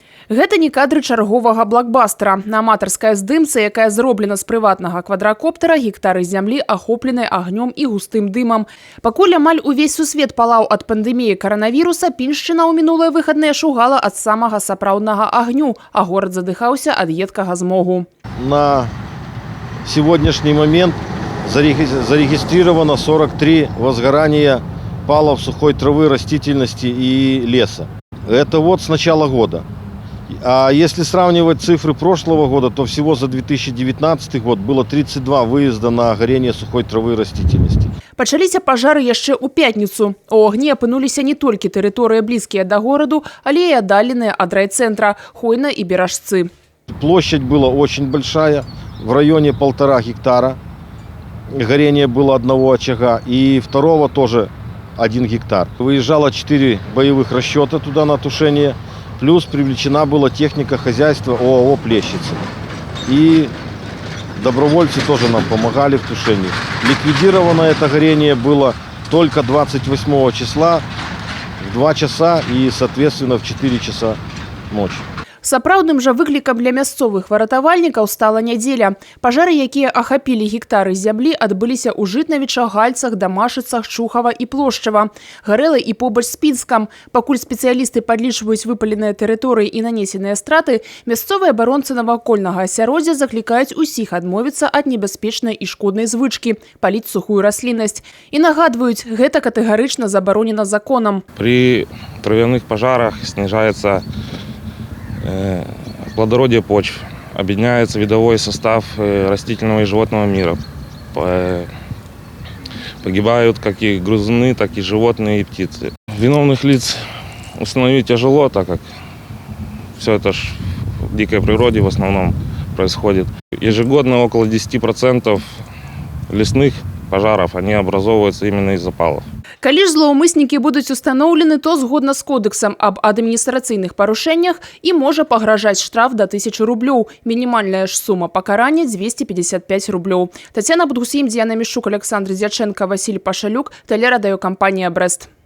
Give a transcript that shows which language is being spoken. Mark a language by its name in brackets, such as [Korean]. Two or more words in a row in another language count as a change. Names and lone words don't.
[Belarusian] Гэта не кадры чарговага блокбастера. На аматарскай здымцы, якая зроблена з прыватнага квадракоптера, гектары зямлі ахоплены агнём і густым дымам. Пакуль амаль увесь сусвет палаў ад пандэміі каранавіруса, Піншчына ў минулыя выхадныя шугала ад самага сапраўднага агню, а горад задыхаўся ад едкага змогу. [Russian] На сегодняшний момент зарегистрировано 43 возгорания палов сухой травы, растительности и леса. Это вот с начала года. А если сравнивать цифры прошлого года, то всего за 2019 год было 32 выезда на горение сухой травы и растительности. Пачаліся пажары яшчэ ў пятніцу. У агні апынуліся не толькі тэрыторыі блізкія да гораду, але і аддаленыя ад райцэнтра Хойна і Беражцы. Площадь была очень большая, в районе 1,5 гектара. Горение было одного очага и второго тоже 1 гектар. Выезжало 4 боевых расчета туда на тушение. Плюс привлечена была техника хозяйства ОАО «Плещица». И добровольцы тоже нам помогали в тушении. Ликвидировано это горение было только 28 числа в 2 часа и, соответственно, в 4 часа ночи. [Belarusian] Сапраўдным жа выклікам для мясцовых выратавальнікаў стала нядзеля. Пажары, якія ахапілі гектары зямлі, адбыліся ў Жытнавічах, Гальцах, Дамашыцах, Чухава і Плошчава. Гарэла і побач з Пінскам. Пакуль спецыялісты падлічваюць выпаленыя тэрыторыі і нанесеныя страты, мясцовыя абаронцы навакольнага асяроддзя заклікаюць усіх адмовіцца ад небяспечнай і шкоднай звычкі – паліць сухую расліннасць. І нагадваюць, гэта катэгарычна забаронена законам. [Russian] При травяных пожарах снижается плодородие почв, объединяется видовой состав растительного и животного мира. Погибают как и грызуны, так и животные и птицы. Виновных лиц установить тяжело, так как все это в дикой природе в основном происходит. Ежегодно около 10% лесных пожаров они образовываются именно из запалов. [Belarusian] Калі ж злоўмыснікі будуць устаноўлены, то згодна з кодэксам аб адміністрацыйных парушэннях і можа пагражаць штраф до 1000 рублёў. Мінімальная ж сума пакарання 255 рублёў. Тацяна Будгусім, Дзяна Мішчук, Александр Дзячэнка, Васіль Пашалюк, тэлерадыёкампанія «Брэст».